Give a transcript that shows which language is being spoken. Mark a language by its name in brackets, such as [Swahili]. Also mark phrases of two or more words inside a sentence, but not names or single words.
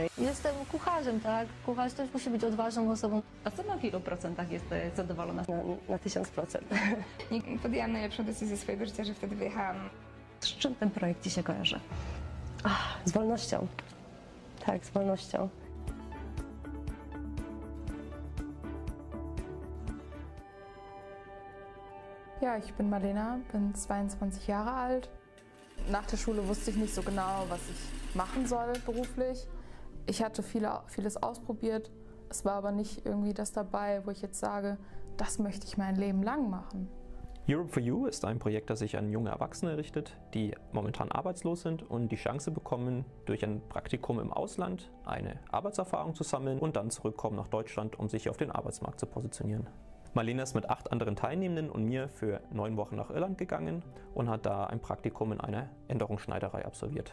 [Polish] Jestem kucharzem, tak? Kucharz też musi być odważną osobą. A co na ilu procentach jesteś zadowolona? Na 1000%. Podjęłam najlepszą decyzję swojego życia, że wtedy wyjechałam. Z czym ten projekt Ci się kojarzy? Z wolnością. Tak, z wolnością. [German] Ja, ich bin Marlena, bin 22 Jahre alt. Nach der Schule wusste ich nicht so genau, was ich machen soll beruflich. Ich hatte vieles ausprobiert. Es war aber nicht irgendwie das dabei, wo ich jetzt sage, das möchte ich mein Leben lang machen. Europe for You ist ein Projekt, das sich an junge Erwachsene richtet, die momentan arbeitslos sind und die Chance bekommen, durch ein Praktikum im Ausland eine Arbeitserfahrung zu sammeln und dann zurückkommen nach Deutschland, um sich auf den Arbeitsmarkt zu positionieren. Marlena ist mit 8 anderen Teilnehmenden und mir für 9 Wochen nach Irland gegangen und hat da ein Praktikum in einer Änderungsschneiderei absolviert.